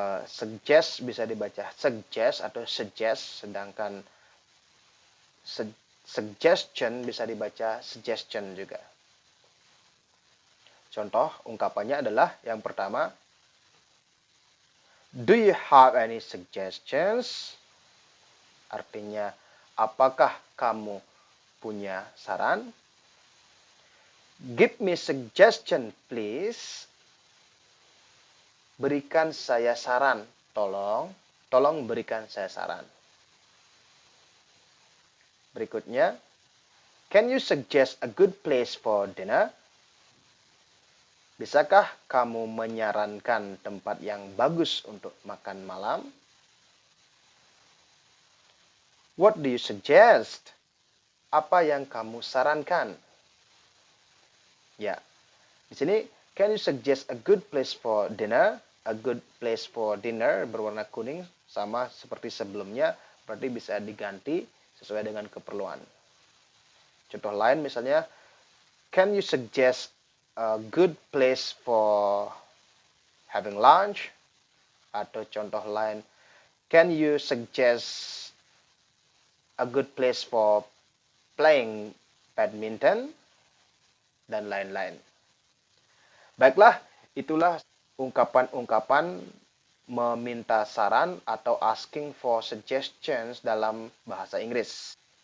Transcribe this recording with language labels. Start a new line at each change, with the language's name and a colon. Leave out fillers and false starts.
Indonesian: Suggest bisa dibaca suggest atau suggest, sedangkan suggestion bisa dibaca suggestion juga. Contoh ungkapannya adalah yang pertama,
English: do you have any suggestions?
Indonesian: Artinya, apakah kamu punya saran?
English: Give me suggestion, please.
Indonesian: Berikan saya saran, tolong berikan saya saran.
English: Berikutnya, can you suggest a good place for dinner?
Indonesian: Bisakah kamu menyarankan tempat yang bagus untuk makan malam?
English: What do you suggest?
Indonesian: Apa yang kamu sarankan? Ya, di sini,
English: can you suggest a good place for dinner? A good place for dinner
Indonesian: berwarna kuning sama seperti sebelumnya, berarti bisa diganti sesuai dengan keperluan.
English: Contoh lain misalnya, can you suggest a good place for having lunch?
Indonesian: Atau contoh lain,
English: can you suggest a good place for playing badminton?
Indonesian: Dan lain-lain. Baiklah, itulah ungkapan-ungkapan meminta saran atau asking for suggestions dalam bahasa Inggris.